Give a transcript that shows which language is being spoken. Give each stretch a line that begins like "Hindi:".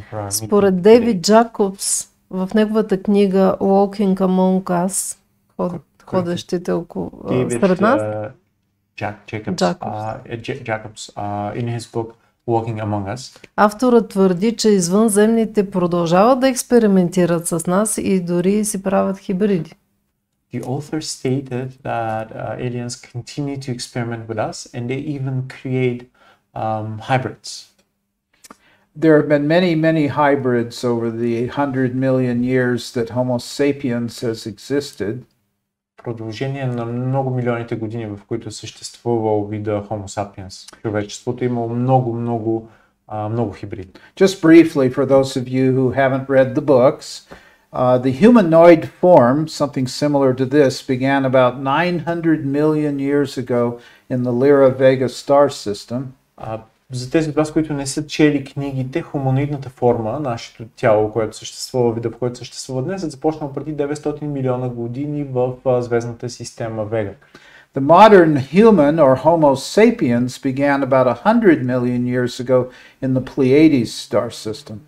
Bulgarian: Според Дейвид Джакобс, в неговата книга Walking Among Us, ходещите сред нас,
English: Jacobs, in his book Walking Among Us,
Bulgarian: авторът твърди, че извънземните продължават да експериментират с нас и дори си правят хибриди.
English: The author stated that aliens continue to experiment with us and they even create hybrids. There have been many hybrids over the 100 million years that Homo sapiens has existed.
Bulgarian: Продължение на много милионите години, в които е съществувал вида Homo sapiens, човечеството е имало много хибриди.
English: Just briefly, for those of you who haven't read the books, the humanoid form, something similar to this, began about 900 million years ago in the Lyra-Vega star system.
Bulgarian: За тези от вас, които не са чели книгите, хуманоидната форма, нашето тяло, което съществува, вида, в който съществува днес, е започнал преди 900 милиона години в звездната система Вега.
English: The modern human, or Homo sapiens, began about 100 million years ago in the Pleiades star system.